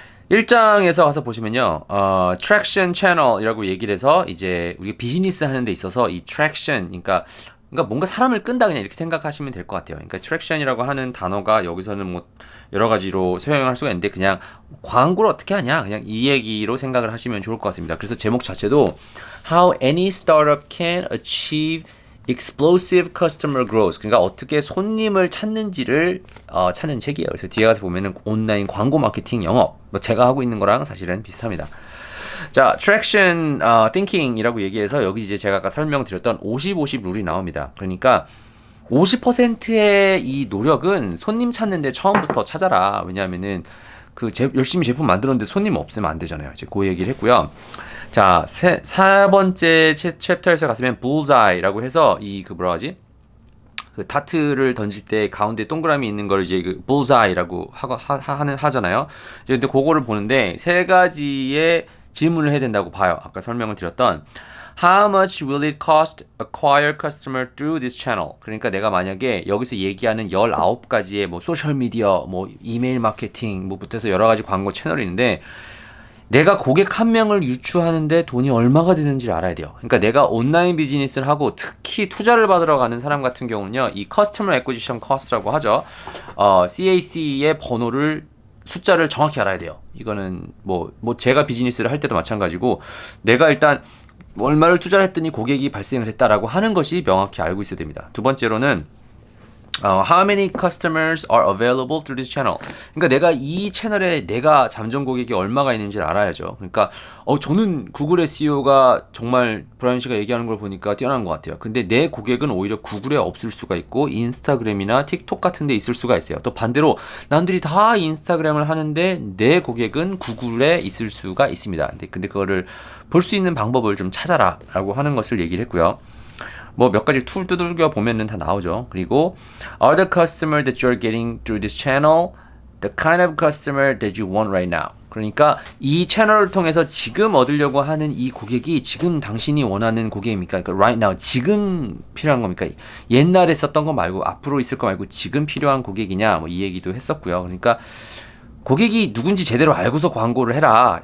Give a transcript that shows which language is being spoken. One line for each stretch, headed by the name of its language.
Korean: 1장에서 가서 보시면요, 트랙션 채널이라고 얘기를 해서 이제 우리가 비즈니스 하는 데 있어서 이 트랙션, 그러니까 뭔가 사람을 끈다 그냥 이렇게 생각하시면 될 것 같아요. 그러니까 트랙션이라고 하는 단어가 여기서는 뭐 여러 가지로 사용할 수가 있는데 그냥 광고를 어떻게 하냐 그냥 이 얘기로 생각을 하시면 좋을 것 같습니다. 그래서 제목 자체도
English: How any startup can achieve explosive customer growth.
Korean: 그러니까 어떻게 손님을 찾는지를 찾는 책이에요. 그래서 뒤에 가서 보면은 온라인 광고 마케팅 영업 뭐 제가 하고 있는 거랑 사실은 비슷합니다. 자, 트랙션 thinking이라고 얘기해서 여기 이제 제가 아까 설명드렸던 50-50 룰이 나옵니다. 그러니까 50%의 이 노력은 손님 찾는데 처음부터 찾아라. 왜냐하면은 열심히 제품 만들었는데 손님 없으면 안 되잖아요. 이제 그 얘기를 했고요. 자, 4번째 챕터에서 갔으면 bullseye라고 해서 그 다트를 던질 때 가운데 동그라미 있는 걸 이제 그 bullseye라고 하잖아요. 이제 근데 그거를 보는데 세 가지의 질문을 해야 된다고 봐요. 아까 설명을 드렸던
English: How much will it cost acquire customer through this channel?
Korean: 그러니까 내가 만약에 여기서 얘기하는 19가지의 뭐 소셜 미디어, 뭐 이메일 마케팅, 뭐부터 해서 여러 가지 광고 채널이 있는데 내가 고객 한 명을 유추하는데 돈이 얼마가 드는지를 알아야 돼요. 그러니까 내가 온라인 비즈니스를 하고 특히 투자를 받으러 가는 사람 같은 경우는요. 이 Customer Acquisition Cost라고 하죠. CAC의 숫자를 정확히 알아야 돼요. 이거는 뭐 제가 비즈니스를 할 때도 마찬가지고 내가 일단 얼마를 투자를 했더니 고객이 발생을 했다라고 하는 것이 명확히 알고 있어야 됩니다. 두 번째로는
English: How many customers are available through this channel?
Korean: 그러니까 내가 이 채널에 내가 잠정 고객이 얼마가 있는지를 알아야죠. 그러니까 저는 구글 SEO가 정말 브라이언 씨가 얘기하는 걸 보니까 뛰어난 것 같아요. 근데 내 고객은 오히려 구글에 없을 수가 있고 인스타그램이나 틱톡 같은 데 있을 수가 있어요. 또 반대로 남들이 다 인스타그램을 하는데 내 고객은 구글에 있을 수가 있습니다. 근데 그거를 볼 수 있는 방법을 좀 찾아라 라고 하는 것을 얘기를 했고요. 뭐 몇 가지 툴 두들겨 보면은 다 나오죠. 그리고
English: Are the customer that you're getting through this channel the kind of customer that you want right now?
Korean: 그러니까 이 채널을 통해서 지금 얻으려고 하는 이 고객이 지금 당신이 원하는 고객입니까? 그러니까
English: right now
Korean: 지금 필요한 겁니까? 옛날에 썼던 거 말고 앞으로 있을 거 말고 지금 필요한 고객이냐? 뭐 이 얘기도 했었고요. 그러니까 고객이 누군지 제대로 알고서 광고를 해라.